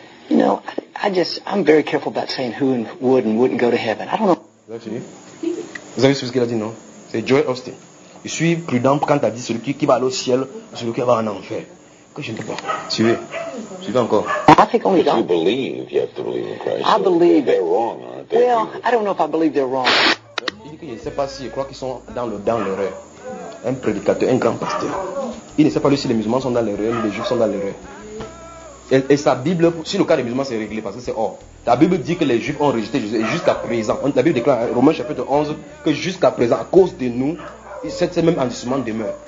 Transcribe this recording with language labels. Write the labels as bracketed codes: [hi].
[en] You know, I'm very careful about saying who would and wouldn't go to heaven. I don't know. [fr] Vous avez suivi ce qu'il a dit, non? C'est Joel Austin. Je suis prudent quand tu as dit celui qui va aller au ciel, celui qui va en enfer. Que je ne peux pas. Suivez. Suivez encore. [en] I think only God. You believe, you have to believe in Christ. I believe. They're wrong, aren't they? Well, I don't know if I believe they're wrong. [fr] Il dit que je ne sais pas si je crois qu'ils sont dans l'erreur. Un prédicateur, un grand pasteur. Il ne sait pas lui si les musulmans sont dans l'erreur ou les juifs sont dans l'erreur. Et sa Bible, si le cas des musulmans s'est réglé, parce que c'est or. La Bible dit que les juifs ont rejeté Jésus. Et jusqu'à présent, la Bible déclare, Romains chapitre 11, que jusqu'à présent, à cause de nous, cette même endissement demeure.